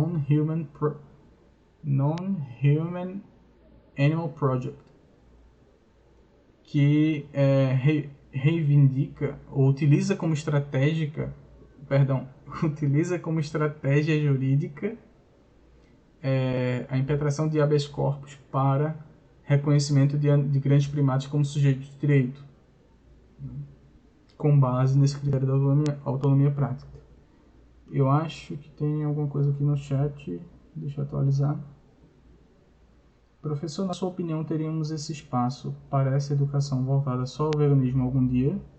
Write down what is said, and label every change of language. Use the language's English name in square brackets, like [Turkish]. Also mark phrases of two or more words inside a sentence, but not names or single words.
[Portuguese] Non-Human Animal Project, que reivindica ou utiliza como estratégia jurídica a impetração de [Latin] habeas corpus [Portuguese] para reconhecimento de grandes primatas como sujeitos de direito, com base nesse critério da autonomia prática. Eu acho que tem alguma coisa aqui no chat, deixa eu atualizar. Professor, na sua opinião, teríamos esse espaço para essa educação voltada só ao veganismo algum dia?